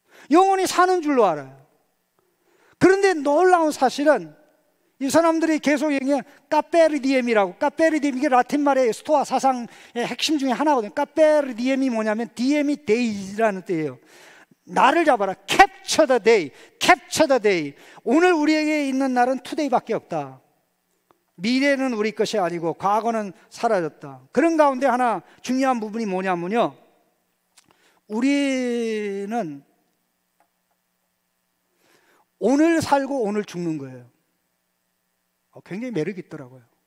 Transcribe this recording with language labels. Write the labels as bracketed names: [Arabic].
[Korean] 영원히 사는 줄로 알아요. 그런데 놀라운 사실은 이 사람들이 계속 얘기하는 카페르디엠이라고, 카페르디엠 이게 라틴 말의 스토아 사상의 핵심 중에 하나거든요. 카페르디엠이 뭐냐면 디엠이 데이라는 뜻이에요. 나를 잡아라. [English] capture the day, capture the day. [Korean] 오늘 우리에게 있는 날은 today밖에 없다. 미래는 우리 것이 아니고 과거는 사라졌다. 그런 가운데 하나 중요한 부분이 뭐냐면요, 우리는 오늘 살고 오늘 죽는 거예요. 굉장히 매력이 있더라고요.